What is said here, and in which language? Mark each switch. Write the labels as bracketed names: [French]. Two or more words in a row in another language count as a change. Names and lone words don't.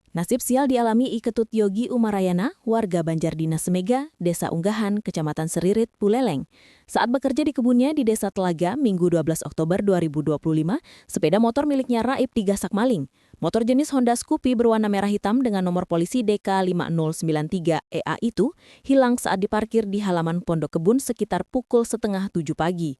[Indonesian] Nasib sial dialami Iketut Yogi Umarayana, warga Banjardinas Semega, Desa Unggahan, Kecamatan Seririt, Buleleng. Saat bekerja di kebunnya di Desa Telaga, Minggu 12 Oktober 2025, sepeda motor miliknya Raib digasak maling. Motor jenis Honda Scoopy berwarna merah hitam dengan nomor polisi DK5093EA itu hilang saat diparkir di halaman pondok kebun sekitar pukul 6:30 pagi.